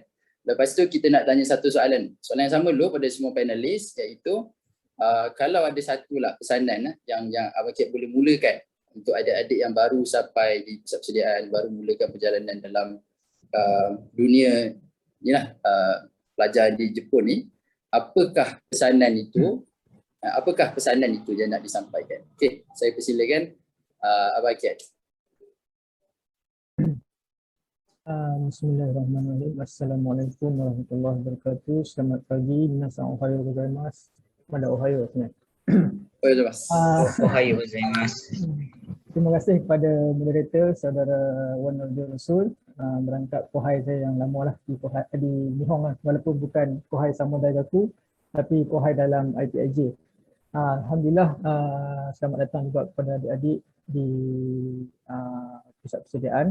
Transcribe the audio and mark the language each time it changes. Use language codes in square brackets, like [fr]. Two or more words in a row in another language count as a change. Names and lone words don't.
[ms] Lepas tu kita nak tanya satu soalan. Soalan yang sama dulu pada semua panelis iaitu kalau ada satu lah pesanan yang Abang Cat boleh mulakan untuk adik-adik yang baru sampai di pusat persediaan, baru mulakan perjalanan dalam dunia ni lah, pelajar di Jepun ni, apakah pesanan itu yang nak disampaikan? Okey, saya persilakan Abang Cat. [ar] Bismillahirrahmanirrahim. السلام عليكم ورحمة الله وبركاته. [ms] Selamat pagi. [ja] 皆さんおはようございます。まだおはよう sebenarnya. おはようございます. [ms] Terima kasih kepada moderator saudara Wan Nordin Rasul merangkap kohai saya yang lama lah di Nihon lah, walaupun bukan kohai sama daigaku tapi kohai dalam IPIJ. Alhamdulillah, selamat datang juga kepada adik-adik di pusat persediaan.